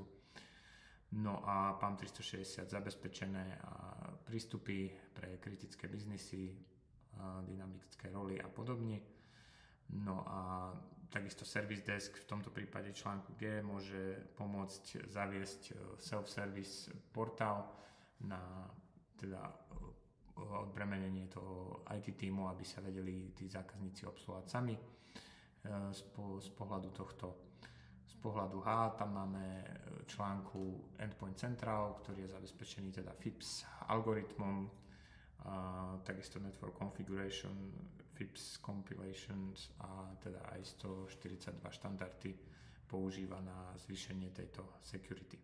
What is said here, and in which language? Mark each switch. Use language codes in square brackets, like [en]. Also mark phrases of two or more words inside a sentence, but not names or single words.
[sk] No a PAM 360 zabezpečené prístupy pre kritické biznisy, dynamické roly a podobne. No a takisto Service Desk v tomto prípade článku G môže pomôcť zaviesť self-service portál na teda odbremenenie toho IT týmu, aby sa vedeli tí zákazníci obsluhovať sami. Z pohľadu tohto, z pohľadu H tam máme článku Endpoint Central, ktorý je zabezpečený teda FIPS algoritmom, takisto Network Configuration, FIPS Compilations a teda aj 142 štandardy používa na zvýšenie tejto security.